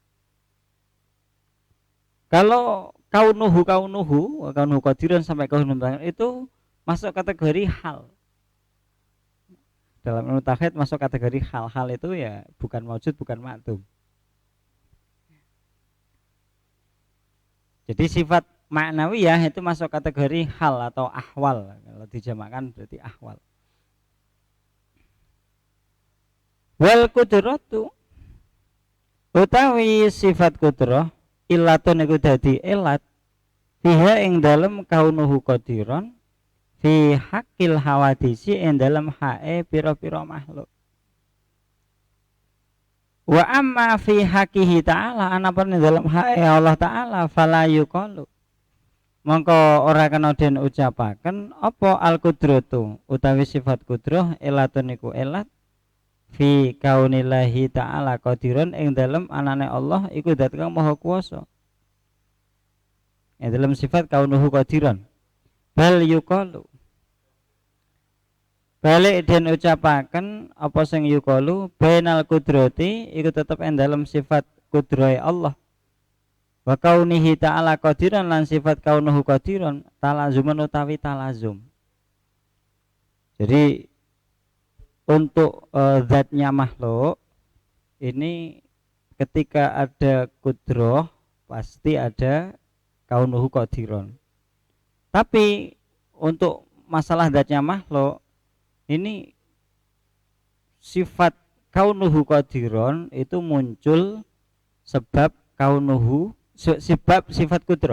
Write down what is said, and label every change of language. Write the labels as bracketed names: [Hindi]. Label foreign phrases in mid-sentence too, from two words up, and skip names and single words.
[Indonesian] Kalau [Arabic] كونه قادرا [Indonesian] sampai kaunuhu itu masuk kategori hal. Dalam ilmu tauhid masuk kategori hal-hal itu ya bukan maujud, bukan makdum. Jadi sifat maknawiyah itu masuk kategori hal atau ahwal. Kalau dijamakkan berarti ahwal. [Arabic] والقدرة [Javanese] utawi sifat kudrah illatun iku dadi ilat fiha ing dalem [Arabic] كونه قادرا في حق الحوادث [Javanese] ing dalem hae pira-pira makhluk. [Arabic] وأما في حقه تعالى [Javanese] anapun ing dalem hae Allah ta'ala [Arabic] فلا يقال [Javanese] mongko ora kena den ucapaken apa [Arabic] القدرة [Javanese] utawi sifat kudrah ilatun iku ilat [Arabic] في كون الله تعالى قادرا [Javanese] ing dalem anane Allah iku zat kang maha kuwasa. Ing dalem sifat [Arabic] كونه قادرا. بل يقال. [Javanese] Balik den ucapaken apa sing yuqalu [Arabic] بين القدرة [Javanese] iku tetep ing dalem sifat kudrahe Allah. [Arabic] وكونه تعالى قادرا [Javanese] lan sifat [Arabic] كونه قادرا [Javanese] talazuman utawi talazum. [Indonesian] Jadi untuk zatnya makhluk ini ketika ada kudroh pasti ada [Arabic] كونه قادرا. [Indonesian] Tapi untuk masalah zatnya makhluk ini sifat [Arabic] كونه قادرا [Indonesian] itu muncul sebab kaunuhu sebab sifat kudroh.